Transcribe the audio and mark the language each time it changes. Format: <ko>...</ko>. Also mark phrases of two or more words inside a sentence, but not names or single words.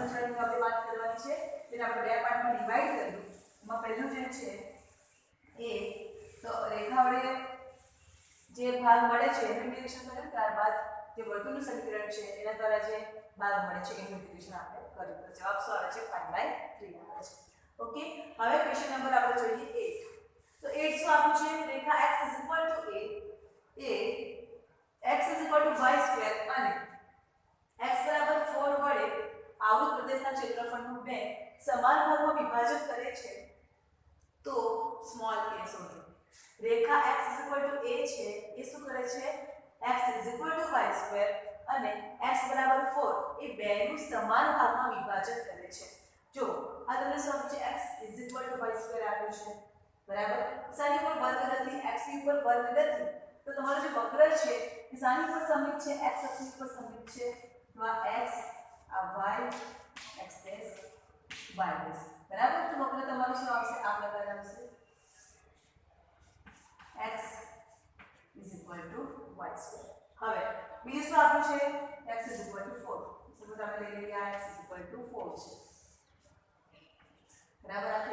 <gu>ચરણની આપણે વાત કરવાની છે તેને આપણે બે પાર્ટમાં ડિવાઈડ કર્યું એમાં પહેલું જે છે એ તો રેખા વડે જે ભાગ મળે છે એનું ઇન્ટિગ્રેશન કર્યું ત્યારબાદ જે વર્તુળનું સમીકરણ છે એના દ્વારા જે ભાગ મળે છે એનું ઇન્ટિગ્રેશન આપણે કર્યું તો જવાબ શું આવે છે 5/3 આવે છે ઓકે હવે</gu> <en>question number</en> <gu>આપણે જોઈએ 8 તો 8 શું આપ્યું છે રેખા x = a x = y² અને x = 4 વડે આવૃત પ્રદેશના ક્ષેત્રફળનું બે સમાન ભાગમાં વિભાજન કરે છે તો સ્મોલ a શોધો રેખા x = a છે એ શું કરે છે x = y² અને x = 4 એ બેનું સમાન ભાગમાં વિભાજન કરે છે જો આ તમને શું છે x = y² આપ્યું છે બરાબર સાની પર વર્ગ નથી x ની ઉપર વર્ગ નથી તો તમારો જે વક્ર છે એ સાની પર સમિત છે x અક્ષ પર સમિત છે તો આ x આ y x' y' બરાબર તો વક્ર તમારું શું આવશે આ પ્રકાર આવશે x = y². હવે બીજું શું આપ્યું છે x = 4 તો તમે લઈ લઈએ આ x = 4 છે બરાબર આ</gu>